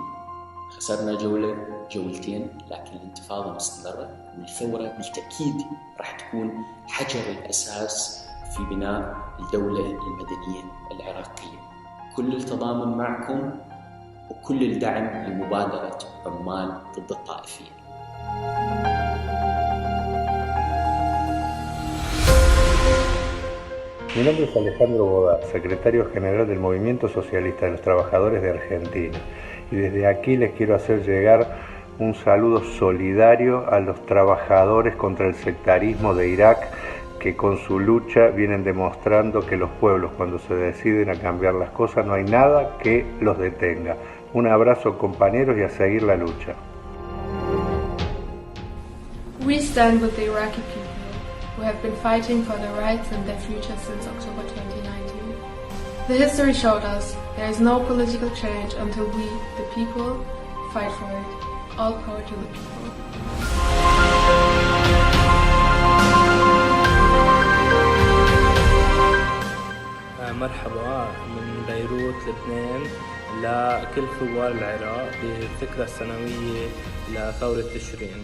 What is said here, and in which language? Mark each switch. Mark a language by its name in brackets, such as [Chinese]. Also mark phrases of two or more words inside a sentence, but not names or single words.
[Arabic] خسرنا جولتين، لكن الانتفاضة مستمرة، والثورة بالتأكيد راح تكون حجر الأساس في بناء الدولة المدنية العراقية. كل التضامن معكم وكل الدعم لمبادرة عمان ضد الطائفية. [Spanish] Mi nombre es Alejandro Bodar, secretario general del Movimiento Socialista de los Trabajadores de Argentina, y desde aquí les quiero hacer llegar un saludo solidario a los trabajadores contra el sectarismo de Irak, que con su lucha vienen demostrando que los pueblos, cuando se deciden a cambiar las cosas, no hay nada que los detenga. Un abrazo, compañeros, y a seguir la lucha. [English] We stand with the Iraqi people who have been fighting for their rights and their future since October 2019. The history showed us there is no political change until we, the people, fight for it. All power to the people. [Arabic] مرحبا من بيروت لبنان لكل ثوار العراق بالذكرى السنوية لثورة تشرين.